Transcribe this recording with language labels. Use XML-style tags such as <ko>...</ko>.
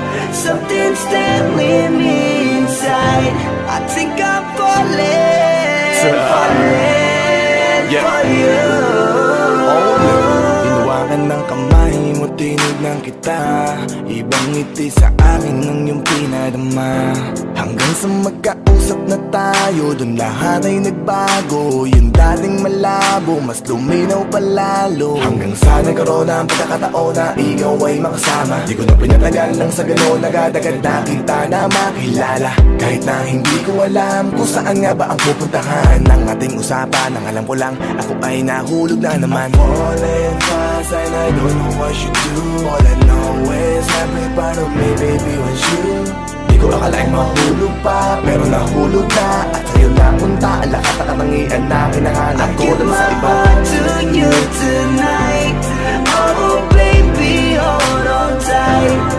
<en>Something's telling me inside, I think I'm falling, falling for you.</en> <tl>Hinawakan ng kamay mo, tinignan kita. Ibang ngiti sa akin ng iyong pinadama. Hanggang sa magkausap na tayo, dun lahat ay nagbago. Yung dating malabo, mas luminaw palalo. Hanggang sa nagkaroon na ang pagkakataon na ikaw ay makasama. Di ko na pinatagal lang sa gano'n, nagadagad na kita na makilala. Kahit na hindi ko alam kung saan nga ba ang pupuntahan ng ating usapan. Ang alam ko lang, ako ay nahulog na naman.</tl> <en>I'm falling fast and I don't know what you do. All I know is every part of me, baby, was you.</en> <tl>Di ko akalaing mahulog pa, pero nahulog na. At sa'yo napunta, lahat na katangian na kinahanap ko dun sa iba.</tl> <en>I give my heart to you tonight. Oh baby, hold on tight.</en>